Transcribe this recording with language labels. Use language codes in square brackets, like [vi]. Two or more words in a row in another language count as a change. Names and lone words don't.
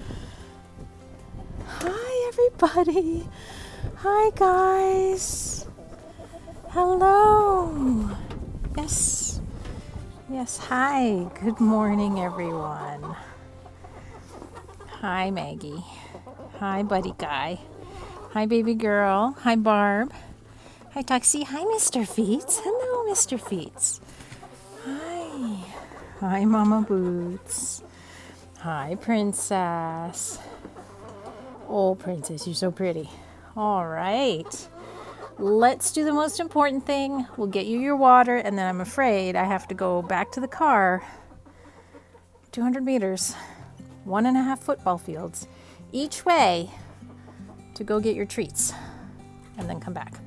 [en] Hi everybody. Hi guys. Hello. Yes. Yes, hi. Good morning everyone. Hi Maggie. Hi buddy guy. Hi baby girl. Hi Barb. Hi, Toxie. Hi, Mr. Feets. Hello, Mr. Feets. Hi. Hi, Mama Boots. Hi, Princess. Oh, Princess, you're so pretty. All right. Let's do the most important thing. We'll get you your water, and then I'm afraid I have to go back to the car. 200 meters, 1.5 football fields, each way to go get your treats, and then come back.